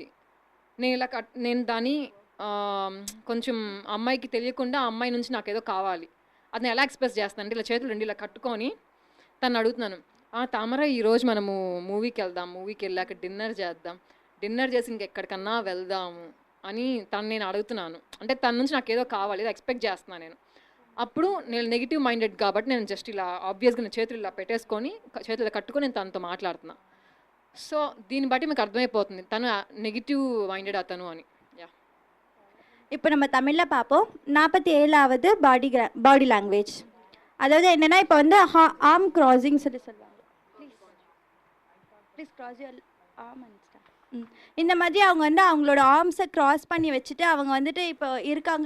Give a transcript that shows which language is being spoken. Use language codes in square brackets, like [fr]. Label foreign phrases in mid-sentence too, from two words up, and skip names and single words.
[te] నేను దాన్ని కొంచెం అమ్మాయికి తెలియకుండా ఆ అమ్మాయి నుంచి నాకేదో కావాలి, అది నేను ఎలా ఎక్స్ప్రెస్ చేస్తాను అంటే ఇలా చేతులు రెండు ఇలా కట్టుకొని తను అడుగుతున్నాను, తామర ఈరోజు మనము మూవీకి వెళ్దాం, మూవీకి వెళ్ళాక డిన్నర్ చేద్దాం, డిన్నర్ చేసి ఇంకెక్కడికన్నా వెళ్దాము అని నేను అడుగుతున్నాను. అంటే తన నుంచి నాకు ఏదో కావాలి, ఏదో ఎక్స్పెక్ట్ చేస్తున్నాను నేను. అప్పుడు నేను [en] negative minded [te] కాబట్టి నేను జస్ట్ ఇలా ఆబ్వియస్గా నేను చేతులు ఇలా పెట్టేసుకొని చేతులు కట్టుకొని నేను తనతో మాట్లాడుతున్నా. సో దీన్ని బట్టి మీకు అర్థమైపోతుంది తను [en] negative minded [te] అతను అని. యా. [ta] இப்போ நம்ம தமிழில் பார்ப்போம். 47வது [en] body language. [ta] அதாவது என்னென்னா இப்போ வந்து [en] arm crossing [ta] சொல்லுவாங்க. [en] please cross your arm and start. [ta] இந்த மாதிரி அவங்க வந்து அவங்களோட [en] arms cross [ta] பண்ணி வச்சுட்டு அவங்க வந்துட்டு இப்போ இருக்காங்க.